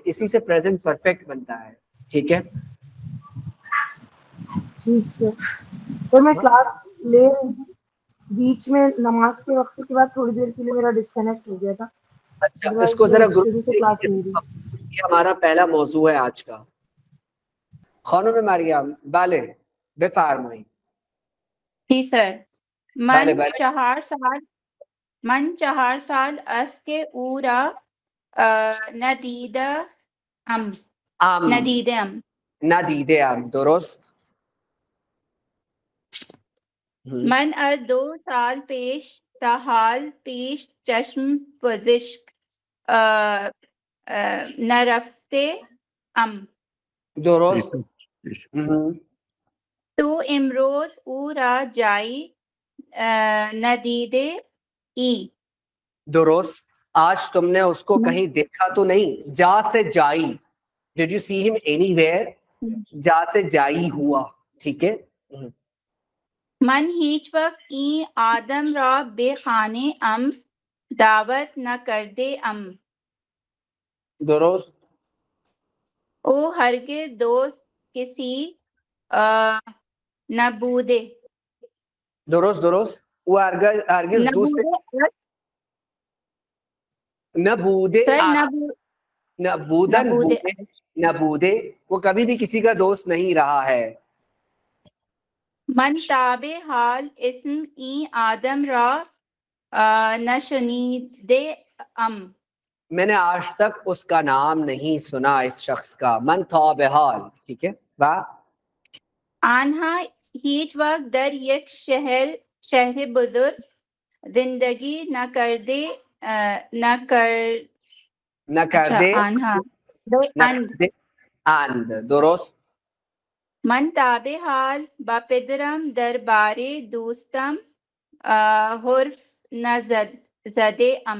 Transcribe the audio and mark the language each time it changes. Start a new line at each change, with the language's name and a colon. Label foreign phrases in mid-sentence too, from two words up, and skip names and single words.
Urdu: اسی سے
English: present perfect
Urdu: بنتا ہے. ٹھیک ہے. ٹھیک سے سر میں کلاس لے رہی ہوں، بیچ میں نماز کے وقت کے بعد تھوڑی دیر کے لیے میرا ڈسکنیکٹ ہو گیا تھا. اچھا اس کو ذرا شروع سے کلاس لے رہی. یہ ہمارا پہلا موضوع ہے آج کا.
Persian: خانم مریم بله بفرمایید.
Urdu: جی سر.
Persian: بله بله. من 4 سال است که او را ندیده ام. ندیده ام. درست. من از 2 سال پیش تا حال پیش چشم پزشک نرفته ام. درست. تو امروز او را جایی ندیده ای. درست.
Urdu: آج تم نے اس کو کہیں دیکھا تو نہیں. جا سے جائی.
English: Did you see him anywhere?
Urdu: جا سے جائی ہوا. ٹھیک ہے.
Persian: من هیچ وقت این آدم را به خانه ام دعوت نکرده ام. درست. او هرگز دوست کسی نبوده. درست. درست. او هرگز دوست نبوده. نبوده.
Urdu: وہ کبھی بھی کسی کا دوست نہیں رہا ہے.
Persian: من تابع حال اسم این آدم را نشنیده ام.
Urdu: میں نے آج تک اس کا نام نہیں سنا اس شخص کا.
Persian: من تابع حال.
Urdu: ٹھیک ہے.
Persian: آنها هیچ وقت در یک شهر بزرگ زندگی نکرده آنها. درست. من تابع حال با پدرم درباره دوستم حرف نزده ام.